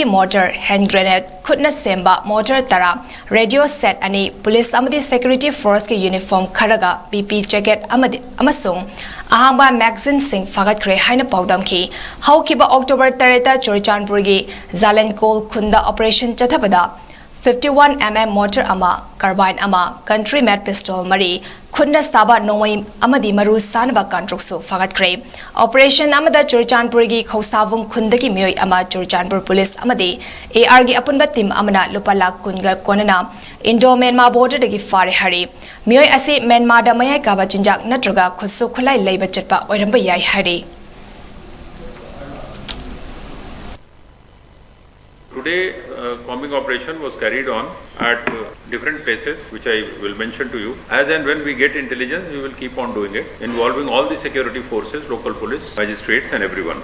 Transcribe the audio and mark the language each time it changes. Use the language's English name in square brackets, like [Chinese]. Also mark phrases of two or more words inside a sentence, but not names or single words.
[Manipuri] mortar, [English] hand grenade, [Manipuri] khutna semba, mortar tara, [English] radio set [Manipuri] ani, police amadi [English] security force [Manipuri] ke uniform kharaga, [English] BP jacket [Manipuri] amadi amasung, ahamba magazine sing fagat kre haina pawdam ki, how kiba October 3 Churachandpur gi Zalen Kol Khunda operation chathabada, 51mm mortar ama, carbine ama, country made pistol mari, khunda saba nomai amadi maru sanaba kantroksu fagat kre. Operation amada Churachandpur gi khosavung khundagi miyoi ama Churachandpur police amadi AR gi apunba team amana lupala kunga konana Indo Myanmar border dagi fare hari. Miyoi ase Myanmar da mayai kaba chinjak natraga khutsu khulai leiba chatpa oiramba yai hari. [English] Today, combing operation was carried on at different places, which I will mention to you. As and when we get intelligence, we will keep on doing it, involving all the security forces, local police, magistrates and everyone.